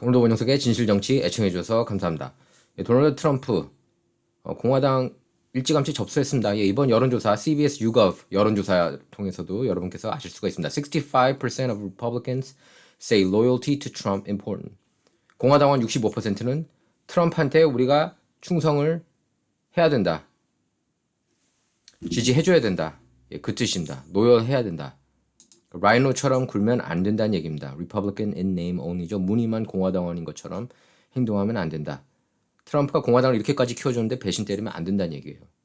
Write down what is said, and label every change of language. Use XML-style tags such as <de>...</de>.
<ko>오늘도 원영석의 진실정치 애청해주셔서 감사합니다. 도널드 트럼프 공화당 일찌감치 접수했습니다. 이번 여론조사 CBS YouGov 여론조사 통해서도 여러분께서 아실 수가 있습니다.</ko> <en>65% of Republicans say loyalty to Trump important.</en> <ko>공화당원 65%는 트럼프한테 우리가 충성을 해야 된다. 지지해줘야 된다. 그 뜻입니다. 노열해야 된다. 라이노처럼 굴면 안 된다는 얘기입니다.</ko> <en>Republican in name only죠.</en> <ko>무늬만 공화당원인 것처럼 행동하면 안 된다. 트럼프가 공화당을 이렇게까지 키워줬는데 배신 때리면 안 된다는 얘기예요.</ko>